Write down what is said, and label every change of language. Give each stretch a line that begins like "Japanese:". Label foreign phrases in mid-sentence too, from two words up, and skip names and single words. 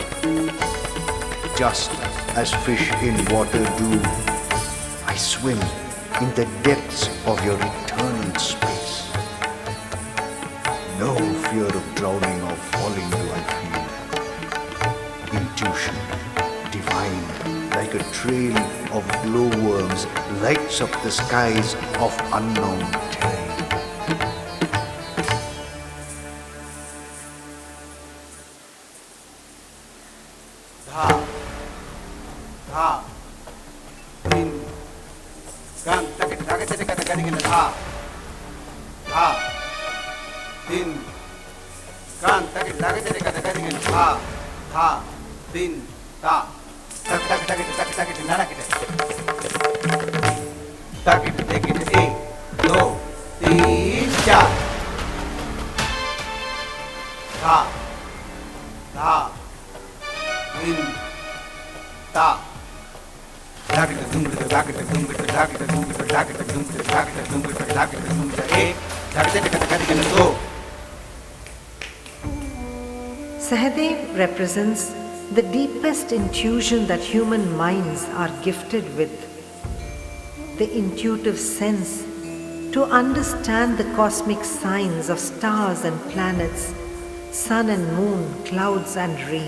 English: Just as fish in water do, I swim in the depths of your eternal space. No fear of drowning or falling do I feel. Intuition, divine, like a trail of glowworms, lights up the skies of unknown terrain. Dha dha din gan takit takit takit takit takit dha dha din gan takit takit takit takit takit dha dha din ta tak tak tak tak tak nana kite takit takit 1 2 3 4 dha dha din ta takit takit takit takit takit takit takit takit takit takit 2. Sahadev represents the deepest intuition that human minds are gifted with, the intuitive sense to understand the cosmic signs of stars and planets, sun and moon, clouds and rain.